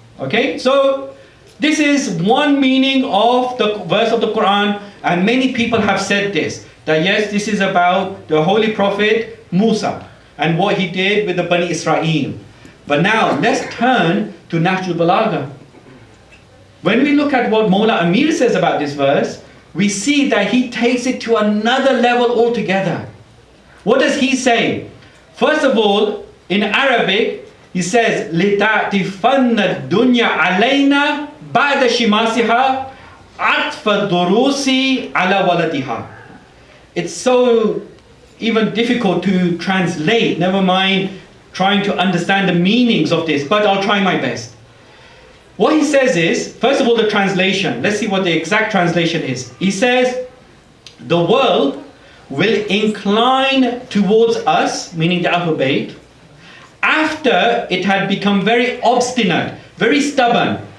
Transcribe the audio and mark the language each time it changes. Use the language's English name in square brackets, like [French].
[English] Okay, so this is one meaning of the verse of the Quran, and many people have said this, that yes, this is about the Holy Prophet Musa and what he did with the Bani Israel. But now let's turn to Nahjul Balagha. When we look at what Mawla Amir says about this verse, we see that he takes it to another level altogether. What does he say? First of all, in Arabic, he says, [Arabic] لِتَعْتِفَنَّ الدُّنْيَا عَلَيْنَا بَعْدَ شِمَاسِهَا عَطْفَ الدُّرُوسِ عَلَى وَلَدِهَا. [English] It's so even difficult to translate, never mind trying to understand the meanings of this, but I'll try my best. What he says is, first of all, the translation. Let's see what the exact translation is. He says, the world will incline towards us, meaning the Ahlul Bayt, after it had become very obstinate, very stubborn.